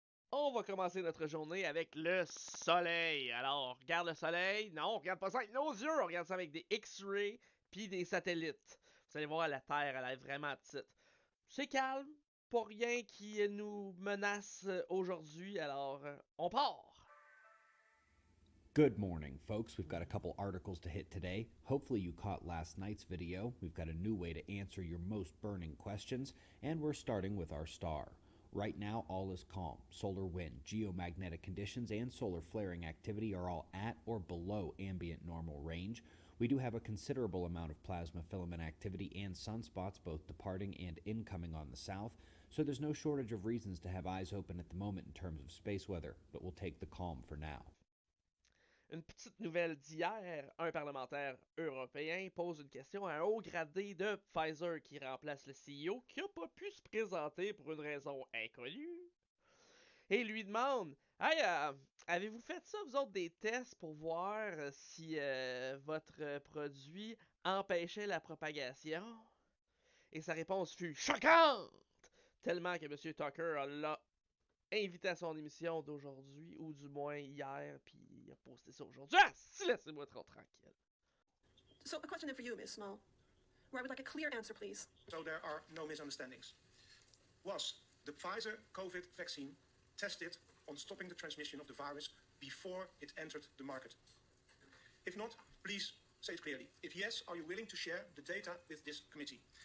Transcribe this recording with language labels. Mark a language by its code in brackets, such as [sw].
[fr] On va commencer notre journée avec le soleil. Alors, on regarde le soleil. Non, on regarde pas ça avec nos yeux. On regarde ça avec des X-rays puis des satellites. Vous allez voir, la Terre, elle est vraiment petite. C'est calme. Pas rien qui nous menace aujourd'hui. Alors, on part. [en] Good morning, folks. We've got a couple articles to hit today. Hopefully you caught last night's video. We've got a new way to answer your most burning questions, and we're starting with our star. Right now, all is calm. Solar wind, geomagnetic conditions, and solar flaring activity are all at or below ambient normal range. We do have a considerable amount of plasma filament activity and sunspots both departing and incoming on the south, so there's no shortage of reasons to have eyes open at the moment in terms of space weather, but we'll take the calm for now. [fr] Une petite nouvelle d'hier, un parlementaire européen pose une question à un haut gradé de Pfizer qui remplace le CEO qui n'a pas pu se présenter pour une raison inconnue. Et lui demande: Hey, avez-vous fait ça, vous autres, des tests pour voir si votre produit empêchait la propagation? Et sa réponse fut choquante! Tellement que M. Tucker l'a invité à son émission d'aujourd'hui, ou du moins hier, puis il a posté ça aujourd'hui. Ah, si, laissez-moi trop tranquille. [en] So a question then for you, Ms. Small, where I would like a clear answer, please. So there are no misunderstandings. Was the Pfizer COVID vaccine tested on stopping the transmission of the virus before it entered the market? If not, please say it clearly. If yes, are you willing to share the data with this committee?